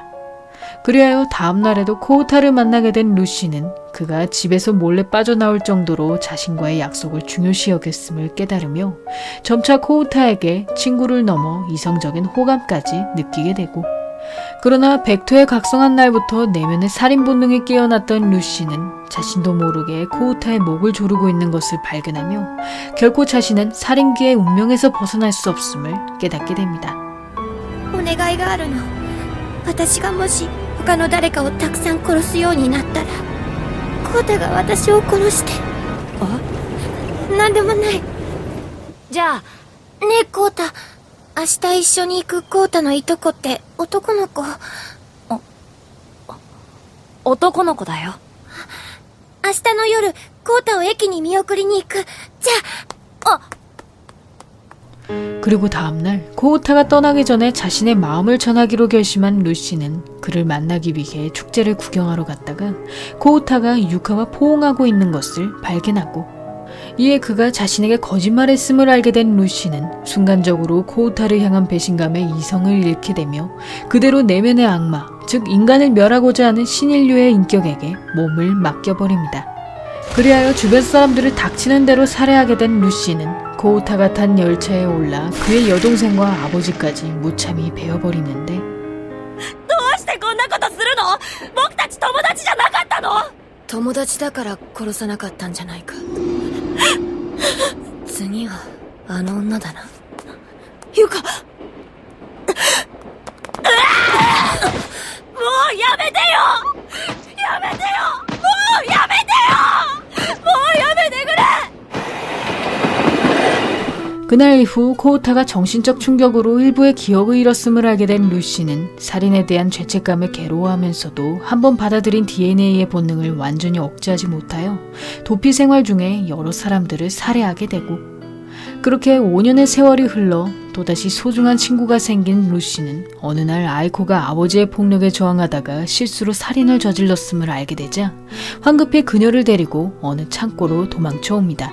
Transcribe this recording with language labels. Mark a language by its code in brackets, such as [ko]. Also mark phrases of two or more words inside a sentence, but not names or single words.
[ko] 그리하여 다음날에도 코우타를 만나게 된 루시는 그가 집에서 몰래 빠져나올 정도로 자신과의 약속을 중요시 여겼음을 깨달으며 점차 코우타에게 친구를 넘어 이성적인 호감까지 느끼게 되고, 그러나 백토에 각성한 날부터 내면의 살인 본능이 깨어났던 루시는 자신도 모르게 코우타의 목을 조르고 있는 것을 발견하며 결코 자신은 살인귀의 운명에서 벗어날 수 없음을 깨닫게 됩니다. [ja] お願いがあるの。私がもし他の誰かをたくさん殺すようになったらコウタが私を殺して。なんでもない。じゃあねえコウタ、明日一緒に行くコウタのいとこって男の子。男の子だよ。明日の夜コウタを駅に見送りに行く。じゃあ。 [ko] 그리고 다음날 코우타가 떠나기 전에 자신의 마음을 전하기로 결심한 루시는 그를 만나기 위해 축제를 구경하러 갔다가 코우타가 유카와 포옹하고 있는 것을 발견하고, 이에 그가 자신에게 거짓말했음을 알게 된 루시는 순간적으로 코우타를 향한 배신감에 이성을 잃게 되며 그대로 내면의 악마, 즉 인간을 멸하고자 하는 신인류의 인격에게 몸을 맡겨버립니다. 그리하여 주변 사람들을 닥치는 대로 살해하게 된 루시는 코우타가 탄 열차에 올라 그의 여동생과 아버지까지 무참히 베어버리는데, [ja] どうしてこんなことするの？僕たち友達じゃなかったの？友達だから殺さなかったんじゃないか。次はあの女だな。ゆか。もうやめてよ！やめてよ！もうやめてよ！もうやめてくれ！ [ko] 그날 이후 코우타가 정신적 충격으로 일부의 기억을 잃었음을 알게 된 루시는 살인에 대한 죄책감을 괴로워하면서도 한번 받아들인 DNA의 본능을 완전히 억제하지 못하여 도피 생활 중에 여러 사람들을 살해하게 되고, 그렇게 5년의 세월이 흘러 또다시 소중한 친구가 생긴 루시는 어느 날 아이코가 아버지의 폭력에 저항하다가 실수로 살인을 저질렀음을 알게 되자 황급히 그녀를 데리고 어느 창고로 도망쳐 옵니다.